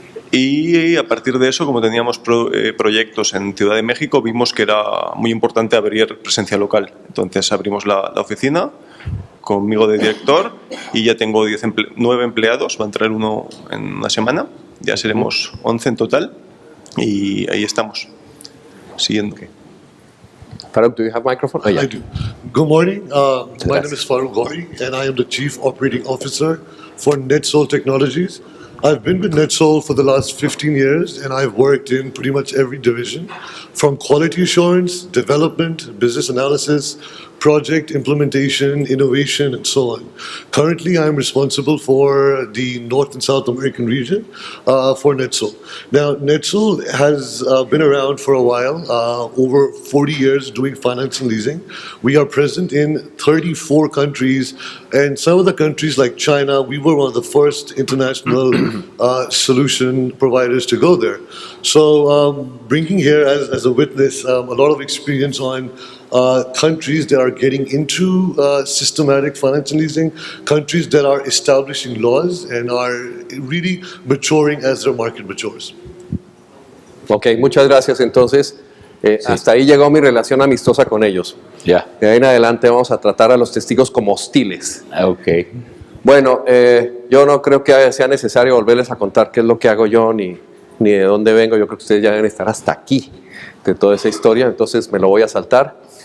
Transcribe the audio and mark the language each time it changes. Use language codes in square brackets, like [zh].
[es] Y a partir de eso, como teníamos proyectos en Ciudad de México, vimos que era muy importante abrir presencia local. Entonces abrimos la oficina conmigo de director y ya tengo 9 empleados, va a entrar uno en una semana, ya seremos 11 en total y ahí estamos, siguiendo. [en] Farouk, do you have microphone? Oh, yeah. I do. Good morning. My name is Farouk Ghauri, and I am the Chief Operating Officer for NetSol Technologies. I've been with NetSol for the last 15 years, and I've worked in pretty much every division, from quality assurance, development, business analysis, project implementation, innovation, and so on. Currently, I'm responsible for the North and South American region for NetSol. Now, NetSol has been around for a while, over 40 years doing finance and leasing. We are present in 34 countries, and some of the countries like China, we were one of the first international solution providers to go there. So bringing here as a witness a lot of experience on countries that are getting into systematic finance and leasing, countries that are establishing laws and are really maturing as their market matures. [es] Ok, muchas gracias. Entonces, hasta ahí llegó mi relación amistosa con ellos. Ya. De ahí en adelante vamos a tratar a los testigos como hostiles. Ok. Bueno, yo no creo que sea necesario volverles a contar qué es lo que hago yo ni de dónde vengo. Yo creo que ustedes ya deben estar hasta aquí de toda esa historia, entonces me lo voy a saltar.